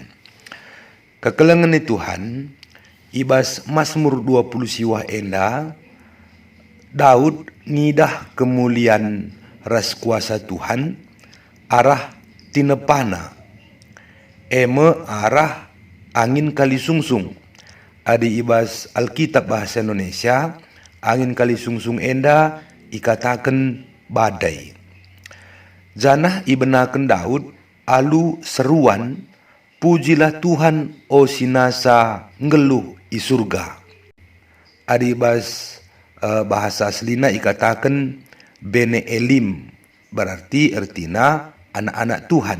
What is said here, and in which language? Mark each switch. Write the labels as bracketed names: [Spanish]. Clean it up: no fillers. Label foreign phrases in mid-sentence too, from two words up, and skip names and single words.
[Batak Karo] Kekelengan Tuhan, ibas Mazmur 20 siwah enda, Daud ngidah kemuliaan ras kuasa Tuhan, arah tinepana, eme arah angin kali sungsung. Adi ibas Alkitab [Indonesian] bahasa Indonesia, [Batak Karo] angin kali sungsung enda ikatakan badai. Janah ibenaken Daud, alu seruan, [Indonesian] pujilah Tuhan [Batak Karo] o sinasa ngeluh i surga. Adi ibas bahasa aslina ikatakan Bene Elim, [Indonesian] berarti ertina anak-anak Tuhan.